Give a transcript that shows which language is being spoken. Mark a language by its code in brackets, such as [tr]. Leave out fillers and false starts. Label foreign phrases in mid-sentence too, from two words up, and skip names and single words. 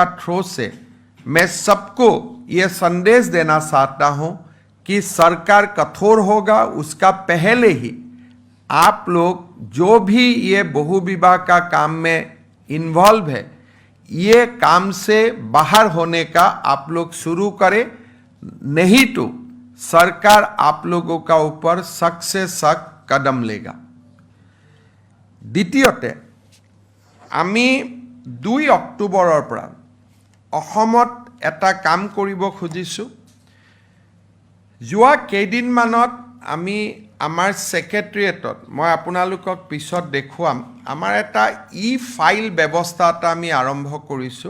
[hi] थ्रू से मैं सबको ये संदेश देना चाहता हूं कि सरकार कठोर होगा, उसका पहले ही आप लोग जो भी ये बहु विवाह का काम में इन्वॉल्व है ये काम से बाहर होने का आप लोग शुरू करें, नहीं तो सरकार आप लोगों का ऊपर सख्त से सख्त कदम लेगा। [as] দ্বিতীয়তে আমি 2 অক্টোবৰৰ পৰা অসমত এটা কাম কৰিব খুজিছোঁ। যোৱা কেইদিনমানত আমি আমাৰ ছেক্ৰেটেৰিয়েটত মই আপোনালোকক পিছত দেখুৱাম আমাৰ এটা ফাইল ব্যৱস্থা এটা আমি আৰম্ভ কৰিছোঁ।